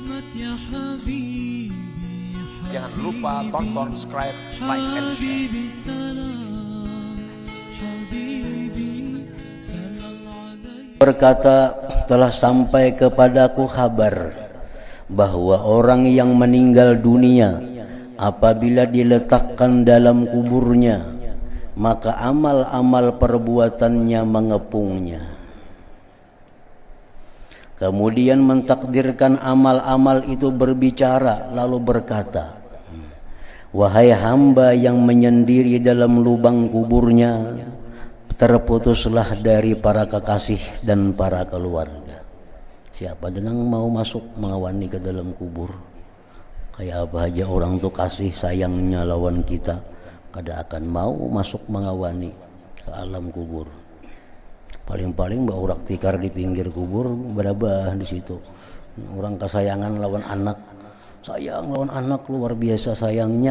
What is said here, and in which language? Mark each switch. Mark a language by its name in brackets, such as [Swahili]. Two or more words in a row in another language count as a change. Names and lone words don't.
[Indonesian] Jangan lupa tonton, subscribe, [English] like, and share. [Indonesian] Berkata, telah sampai kepadaku kabar bahwa orang yang meninggal dunia apabila diletakkan dalam kuburnya, maka amal-amal perbuatannya mengepungnya. Kemudian mentakdirkan amal-amal itu berbicara lalu berkata, wahai hamba yang menyendiri dalam lubang kuburnya, terputuslah dari para kekasih dan para keluarga. Siapa yang mau masuk mengawani ke dalam kubur? [Banjar] Kayak apa aja orang tuh kasih sayangnya lawan kita, kada akan mau masuk mengawani ke alam kubur. Paling-paling mbak urak tikar di pinggir kubur berabah di situ. Orang kesayangan lawan anak, sayang lawan anak luar biasa sayangnya.